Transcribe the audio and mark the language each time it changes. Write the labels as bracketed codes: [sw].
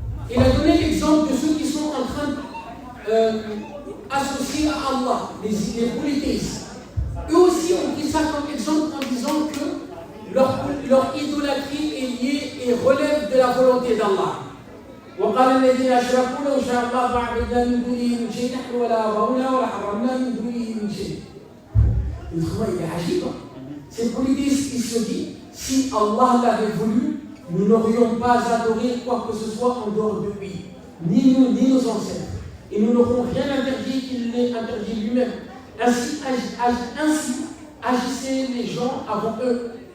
[fr] Il a donné l'exemple de ceux qui sont en train associés à Allah, les polythéistes. Eux aussi ont pris ça comme exemple en disant que leur idolâtrie est liée et relève de la volonté d'Allah. [ar] وقال الذين أشركوا لو شاء الله ما عبدنا من دونه من شيء نحن ولا آباؤنا ولا حرمنا من دونه من شيء. [fr] Le travail est agile. Ces polythéistes, ils se disent, si Allah l'avait voulu, nous n'aurions pas adoré quoi que ce soit en dehors de lui, ni nous, ni nos ancêtres. Et nous n'aurons rien interdit qu'il l'ait interdit lui-même. Ainsi agissaient les gens avant eux.